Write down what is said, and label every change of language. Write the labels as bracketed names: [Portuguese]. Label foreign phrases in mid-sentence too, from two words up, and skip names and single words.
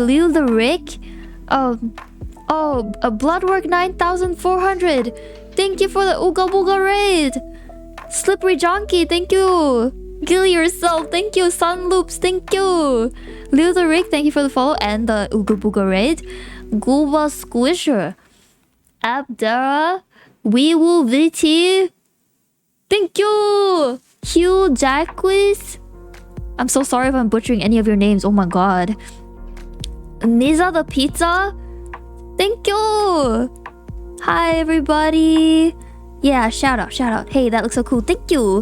[English] Lil the Rick. A Bloodwork 9400. Thank you for the Ooga Booga raid. Slippery Jonky, thank you. Gilly yourself, thank you. Sun Loops, thank you. Lil the Rick, thank you for the follow and the Ooga Booga raid. Gooba Squisher. Abdara. Weewoo VT. Thank you. Hugh Jacquis. I'm so sorry if I'm butchering any of your names. Oh my god. Niza the Pizza. Thank you. Hi everybody. Yeah, shout out. Hey, that looks so cool. Thank you.